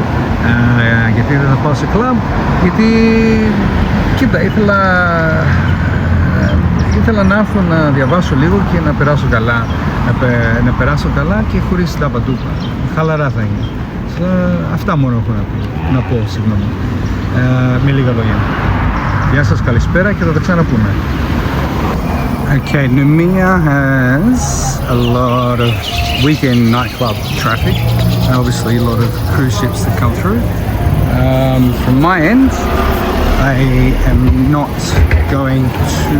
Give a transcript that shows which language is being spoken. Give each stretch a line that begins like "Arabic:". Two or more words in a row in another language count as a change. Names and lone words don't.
Greek: Γιατί δεν θα πάω σε κλαμπ, γιατί κοίτα, ήθελα να έρθω να διαβάσω λίγο και να περάσω καλά. Να περάσω καλά και χωρίς ταπατούπα. Χαλαρά θα είναι. Αυτά μόνο έχω να πω, συγγνώμη. Με λίγα λόγια. Γεια σας, καλησπέρα και θα τα ξαναπούμε.
English: Okay, Noumea has a lot of weekend nightclub traffic, and obviously a lot of cruise ships that come through. From my end, I am not going to.